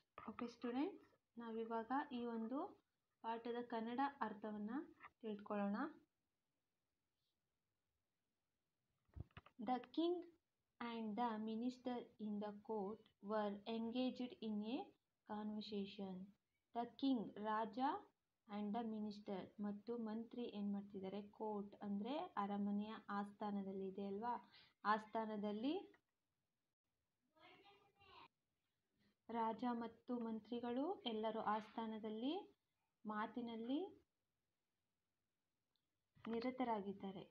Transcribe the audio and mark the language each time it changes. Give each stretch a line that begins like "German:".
Kannada: Okay students, ನಾವಿವಾಗ ಈ ಒಂದು ಪಾಠದ ಕನ್ನಡ ಅರ್ಥವನ್ನು ತಿಳ್ಕೊಳ್ಳೋಣ.
English: The king and the minister in the court were engaged in a conversation. The king,
Kannada: Raja,
English: and the minister,
Kannada: ಮತ್ತು ಮಂತ್ರಿ ಏನು ಮಾಡ್ತಿದ್ದಾರೆ, ಕೋರ್ಟ್ ಅಂದರೆ ಅರಮನೆಯ ಆಸ್ಥಾನದಲ್ಲಿ ಇದೆ ಅಲ್ವಾ, ಆಸ್ಥಾನದಲ್ಲಿ ರಾಜ ಮತ್ತು ಮಂತ್ರಿಗಳು ಎಲ್ಲರೂ ಆಸ್ಥಾನದಲ್ಲಿ ಮಾತಿನಲ್ಲಿ ನಿರತರಾಗಿದ್ದಾರೆ.